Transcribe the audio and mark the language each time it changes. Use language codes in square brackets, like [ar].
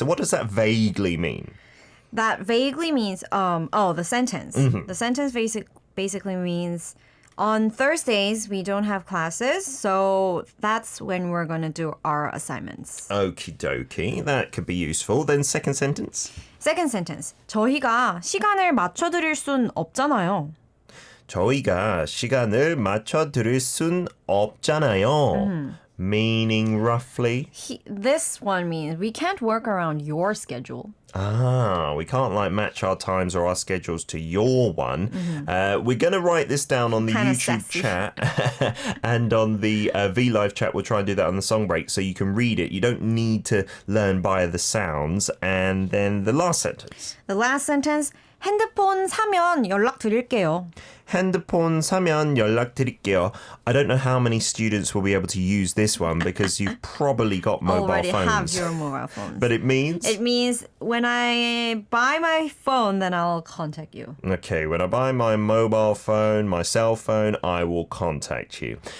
[en] So what does that vaguely mean? That vaguely means, the sentence. The sentence basically means on Thursdays, we don't have classes, so that's when we're going to do our assignments. Okie dokie. That could be useful. Then second sentence. Second sentence. [ko] 저희가 시간을 맞춰드릴 순 없잖아요. 저희가 시간을 맞춰드릴 순 없잖아요. [en] Meaning roughly? This one means we can't work around your schedule. We can't like match our times or our schedules to your one. We're going to write this down on the Kinda YouTube sassy. chat and on the V Live chat. We'll try and do that on the song break so you can read it. You don't need to learn by the sounds. And then the last sentence. The last sentence, [ko] 핸드폰 사면 연락드릴게요. 핸드폰 사면 연락드릴게요. [en] I don't know how many students will be able to use this one because you've probably got mobile Already phones. have your mobile phones. But it means? It means when I buy my phone, then I'll contact you. Okay, when I buy my mobile phone, my cell phone, I will contact you.